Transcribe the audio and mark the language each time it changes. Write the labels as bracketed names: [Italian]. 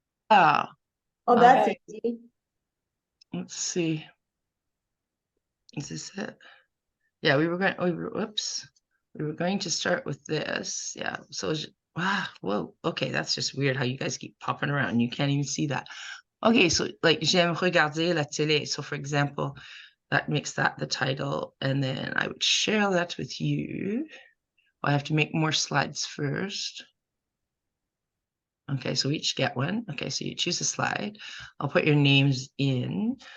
[English] Oh, Oh, that's Okay. easy. let's see. Is this it? Yeah, whoops. We were going to start with this. Yeah. So whoa. Okay, that's just weird how you guys keep popping around. You can't even see that. Okay, so like [French] j'aime regarder la télé. [English] So for example, that makes that the title, and then I would share that with you. I have to make more slides first. Okay, so we each get one. Okay, so you choose a slide. I'll put your names in.